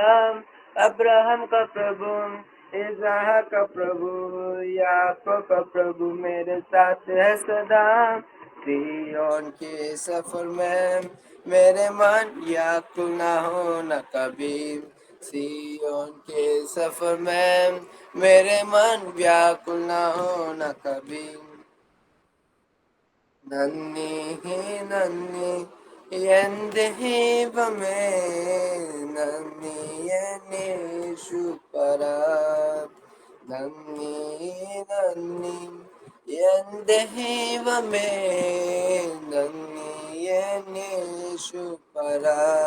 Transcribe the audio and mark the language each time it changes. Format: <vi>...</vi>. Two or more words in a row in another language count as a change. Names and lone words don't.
<hi>अब्राहम का प्रभु, इसहाक का प्रभु, याकूब का प्रभु मेरे साथ है सदा। सिय्योन के सफर में मेरे मन व्याकुल न होना कभी, सिय्योन के सफर में मेरे मन व्याकुल न होना कभी।</hi> <ml>നന്ദി നന്ദി എൻ്റെ ദൈവമേ, നന്ദി യേശുപരാ, നന്ദി നന്ദി എൻ്റെ ദൈവമേ, നന്ദി യേശുപരാ.</ml>